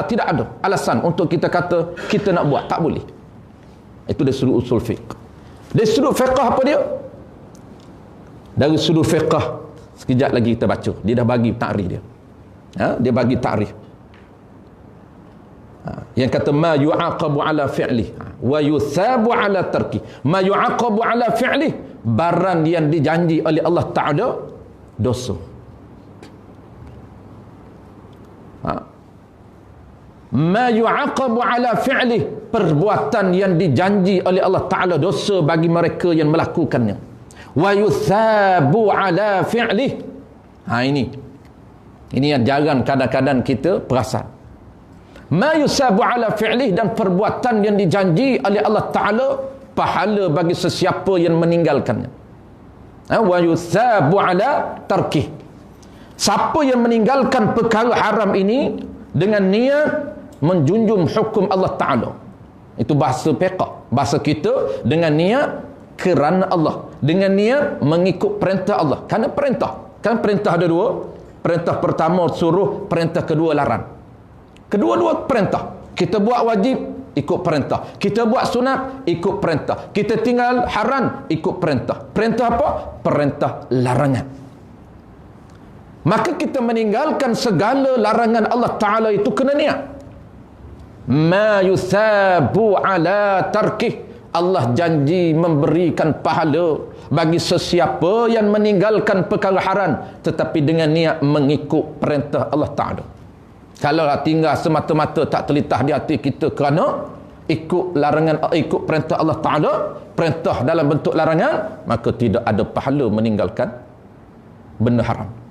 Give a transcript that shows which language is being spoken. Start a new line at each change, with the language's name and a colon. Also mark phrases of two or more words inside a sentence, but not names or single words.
Malay: Tidak ada alasan untuk kita kata kita nak buat. Tak boleh. Itu dari sudut usul fiqh. Dari sudut fiqh apa dia? Dari sudut fiqh, sekejap lagi kita baca. Dia dah bagi ta'rif dia. Dia bagi ta'rif. Yang kata
Arabic: ما يعاقب على فعله ويثاب على ترك. ما يعاقب على فعله,
Malay: barang yang dijanji oleh Allah Ta'ala dosa.
Arabic: ما يعاقب على فعله,
Malay: perbuatan yang dijanji oleh Allah Ta'ala dosa bagi mereka yang melakukannya.
Arabic: ويثاب على فعله.
Malay: Ini yang jarang kadang-kadang kita perasan.
Arabic: ما يثاب على فعله,
Malay: dan perbuatan yang dijanji oleh Allah Ta'ala pahala bagi sesiapa yang meninggalkannya.
Arabic: ويثاب على تركه.
Malay: Siapa yang meninggalkan perkara haram ini dengan niat menjunjung hukum Allah Ta'ala, itu bahasa fiqh. Bahasa kita dengan niat kerana Allah, dengan niat mengikut perintah Allah. Kerana perintah, kan perintah ada dua. Perintah pertama suruh, perintah kedua larang. Kedua-dua perintah. Kita buat wajib, ikut perintah. Kita buat sunat, ikut perintah. Kita tinggal haram, ikut perintah. Perintah apa? Perintah larangan. Maka kita meninggalkan segala larangan Allah Ta'ala itu kena niat.
Arabic: ما يثاب على تركه.
Malay: Allah janji memberikan pahala bagi sesiapa yang meninggalkan perkara haram tetapi dengan niat mengikut perintah Allah Ta'ala. Kalau tinggal semata-mata tak terlintas di hati kita kerana ikut larangan, ikut perintah Allah Ta'ala, perintah dalam bentuk larangan, maka tidak ada pahala meninggalkan benda haram.